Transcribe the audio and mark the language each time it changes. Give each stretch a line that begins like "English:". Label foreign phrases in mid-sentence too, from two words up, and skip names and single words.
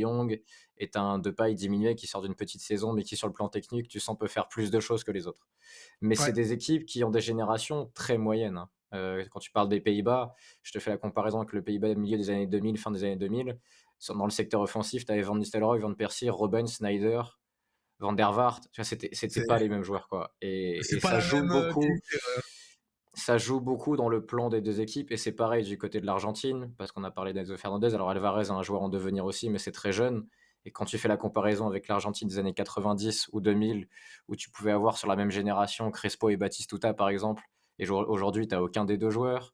French: De Jong et tu as un Depay diminué qui sort d'une petite saison, mais qui sur le plan technique, tu sens peut faire plus de choses que les autres. Mais c'est ouais. des équipes qui ont des générations très moyennes, hein. Quand tu parles des Pays-Bas, je te fais la comparaison avec le Pays-Bas milieu des années 2000, fin des années 2000. Dans le secteur offensif, tu avais Van Nistelrooy, Van Persie, Robben, Sneijder, Van der Vaart. Tu vois, c'était pas C'est les mêmes joueurs, quoi. Et c'est pas la même qualité. ça joue beaucoup dans le plan des deux équipes. Et c'est pareil du côté de l'Argentine, parce qu'on a parlé d'Enzo Fernandez. Alors Alvarez est un joueur en devenir aussi, mais c'est très jeune. Et quand tu fais la comparaison avec l'Argentine des années 90 ou 2000, où tu pouvais avoir sur la même génération Crespo et Batistuta, par exemple, et aujourd'hui, tu n'as aucun des deux joueurs.